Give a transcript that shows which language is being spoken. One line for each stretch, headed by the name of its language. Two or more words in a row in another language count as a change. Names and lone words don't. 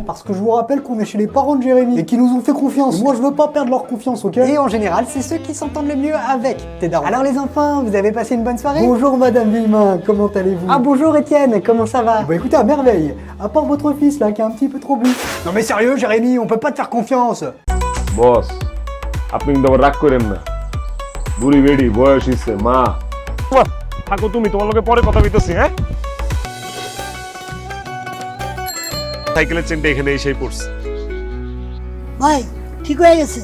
French: Parce que je vous rappelle qu'on est chez les parents de Jérémy et qui nous ont fait confiance. Et moi, je veux pas perdre leur confiance, ok? Et en général, c'est ceux qui s'entendent le mieux avec tes darons. Alors les enfants, vous avez passé une bonne soirée? Bonjour Madame Villemin, comment allez-vous? Ah bonjour Étienne, comment ça va? Bah écoutez, à merveille. À part votre fils là, qui est un petit peu trop bu. Non mais sérieux Jérémy, on peut pas te faire confiance.
Bangla: বস আপনি কিন্তু আবার রাগ করেন না বুড়ি বেড়ি বয়স হইছে মা থাকো তুমি তোমার লগে পরে কথা কইতেছি হ্যাঁ সাইকেলের চেনটা এখানে এসেই পড়ছে ভাই ঠিক হয়ে গেছে